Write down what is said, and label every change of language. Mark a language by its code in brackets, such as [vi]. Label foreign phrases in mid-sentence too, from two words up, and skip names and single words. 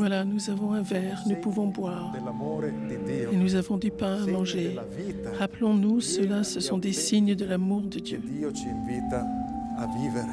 [fr] Voilà, nous avons un verre, nous pouvons boire. [it] dell'amore di Dio, [fr] Et nous avons du pain à [it] segno [fr] manger. [it] della vita [fr] Rappelons-nous, cela, ce sont des signes de l'amour de [it] che [fr] Dieu. [it] Dio ci invita a vivere.